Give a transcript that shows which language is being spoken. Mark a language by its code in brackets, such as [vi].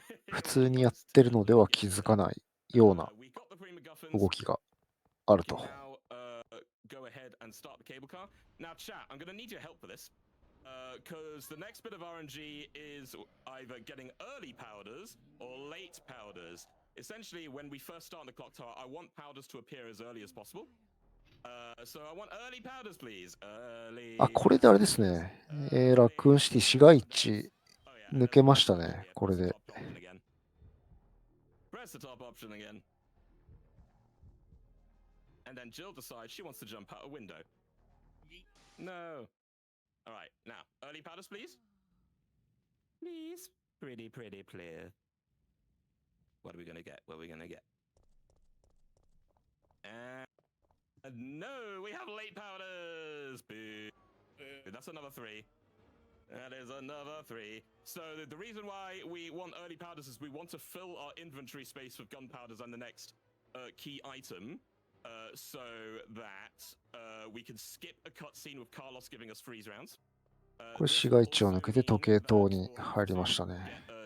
[ja] 普通にやってるのでは気づかないような動きがあると。 [en] Go ahead and start the cable car. Now, chat, I'm going to need your help for this. Because the next bit of RNG is either getting early powders or late powders. Essentially, when we first start the clock tower, I want powders to appear as early as possible. So I want early powders, please. Early. [ja] あ、これであれですね。ラクーンシティ市街地抜けましたね、これで。 [en] Press the top option again. And then Jill decides she wants to jump out a window. No. All right, now, early powders, please. Please. Pretty clear. What are we going to get? What are we going to get? And no, we have late powders. Boo. That's another 3. That is another 3. So the reason why we want early powders is we want to fill our inventory space with gunpowders and the next key item. So that we can skip a cutscene with Carlos giving us freeze rounds. [ja] これ市街地を抜けて時計塔に入りましたね。